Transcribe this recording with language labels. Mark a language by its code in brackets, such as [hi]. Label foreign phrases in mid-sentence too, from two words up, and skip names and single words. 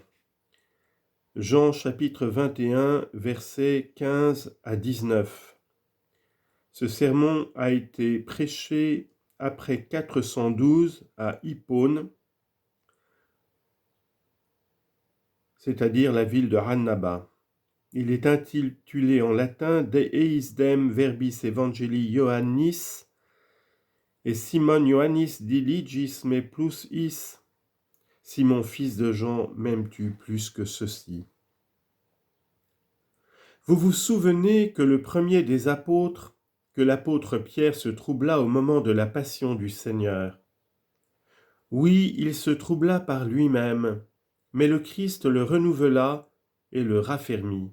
[fr] Jean chapitre 21, versets 15 à 19. Ce sermon a été prêché après 412 à Hippone, c'est-à-dire la ville de Rannaba. Il est intitulé en latin [la] De eisdem verbis evangelii Ioannis, et Simon Ioannis diligis me plus is. [fr] Simon, fils de Jean, m'aimes-tu plus que ceci? Vous vous souvenez que le premier des apôtres, que l'apôtre Pierre se troubla au moment de la passion du Seigneur. Oui, il se troubla par lui-même, mais le Christ le renouvela et le raffermit.